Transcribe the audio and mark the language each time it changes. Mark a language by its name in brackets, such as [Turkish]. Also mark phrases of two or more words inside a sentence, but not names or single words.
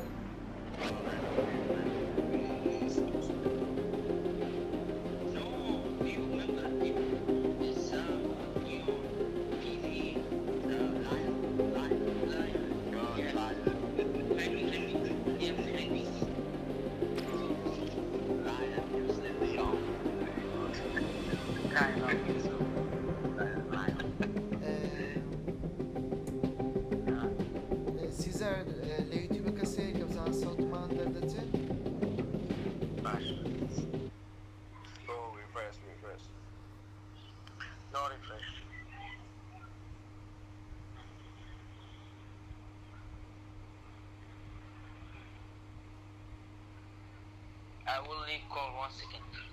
[English] No, do you remember this Leon TV? Lion. Yeah. Remy. Yeah, Remy. Lion is the Leon. Kind of. [Central Kurdish] سیزار لە یوتیوبە کەسەیە کە بزانە سەوتمان دەردەچێت؟ [English] refresh. No refresh. I will leave call 1 second.